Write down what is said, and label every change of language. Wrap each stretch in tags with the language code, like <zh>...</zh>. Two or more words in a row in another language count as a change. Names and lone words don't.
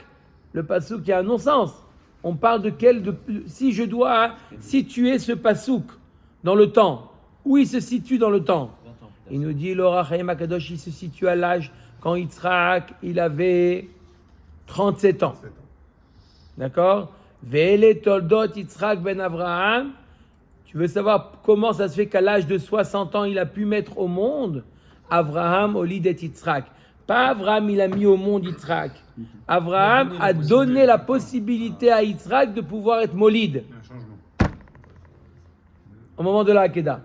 <fr>Le passouk qui a un non-sens. On parle si je dois situer ce passouk dans le temps, où il se situe dans le temps? Il nous dit l'Or HaChaim HaKadosh, il se situe à l'âge quand Yitzhak, il avait 37 ans. D'accord?</fr> <he>ואלה תולדות יצחק בן אברהם.</he> <fr>Tu veux savoir comment ça se fait qu'à l'âge de 60 ans, il a pu mettre au monde</fr> <he>אברהם הוליד את יצחק.</he> <fr>Pas Avraham, il a mis au monde Yitzhak. Avraham a donné la possibilité à Yitzhak de pouvoir être molid. Au moment de la Hakeda.</fr>